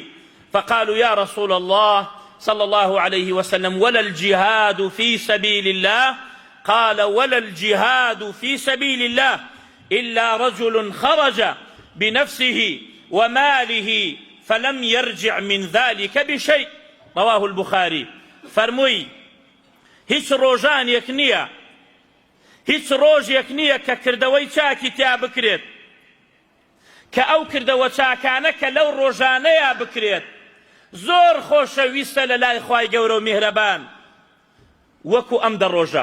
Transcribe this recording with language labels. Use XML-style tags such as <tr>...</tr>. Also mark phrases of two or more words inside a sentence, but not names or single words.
<ar>فقالوا يا رسول الله صلى الله عليه وسلم ولا الجهاد في سبيل الله؟ قال ولا الجهاد في سبيل الله إلا رجل خرج بنفسه وماله فلم يرجع من ذلك بشيء. رواه البخاري.</ar> <ckb>فرموي هیچ ڕۆژان یەک نییە، هیچ ڕۆژێک نییە کە کردەوەی چاکی تیا بکرێت کە ئەو کردەوە چاکانە کە لەو ڕۆژانەیە بکرێت زۆر خۆشەویستە لە لای خوای گەورە و میهرەبان وەکو ئەم دەڕۆژە.</ckb>